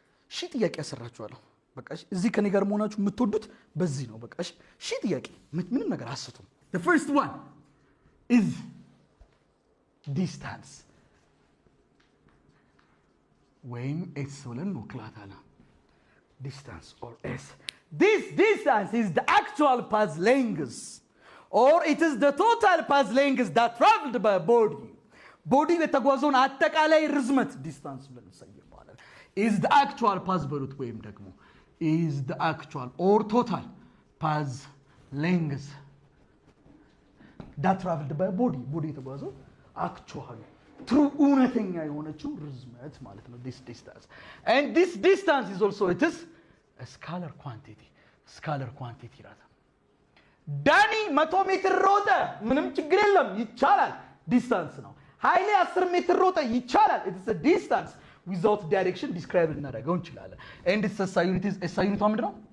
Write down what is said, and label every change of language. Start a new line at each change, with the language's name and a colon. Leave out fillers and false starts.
Amharic: ሺ ጥያቄ ያሰራችኋለሁ። በቃ እዚህ ከኔ ጋር መሆናችሁ የምትወዱት በዚህ ነው። በቃ ሺ ጥያቄ ምንም ነገር አስቱም።
English: The first one is distance
Amharic: ወይም s ብለን እንወክላታለን።
English: distance or s. This distance is the actual path length or it is the total path length that traveled by body.
Amharic: Body የተጓዘውን አጠቃላይ ርዝመት distance ብለን እንሰይማለን።
English: Is the actual path
Amharic: በሉት ወይም ደግሞ
English: is the actual or total path length that traveled by body.
Amharic: body የተጓዘው actual true እውነተኛ የሆነችው ርዝመት ማለት ነው
English: this distance. And this distance is also it is a scalar quantity rather.
Amharic: ዳኒ 100 ሜትር ሮጠ ምንም ችግር የለም ይቻላል ዲስታንስ ነው። ኃይሌ 10 ሜትር ሮጠ ይቻላል
English: it is a distance without direction
Amharic: describe እናደርገው እንችላለን።
English: and its SI unit is SI unit
Amharic: ምንድነው?